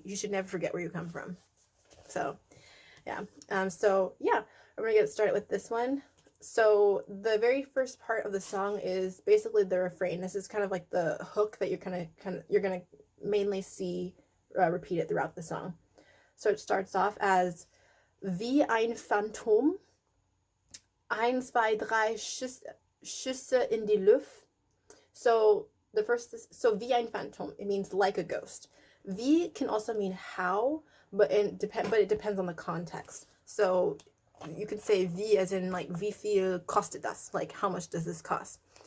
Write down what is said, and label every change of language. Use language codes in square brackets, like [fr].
[en] You should never forget where you come from. So, yeah. We're going to get started with this one. So the very first part of the song is basically the refrain. This is kind of like the hook that you're going to mainly see repeated throughout the song. So it starts off as [de] wie ein Phantom, 1, 2, 3 Schüsse in die Luft. [en] So the first is, [de] so wie ein Phantom, [en] it means like a ghost. Wie can also mean how, but it depends on the context. So you could say wie as in like [de] wie viel kostet das, [en] like how much does this cost?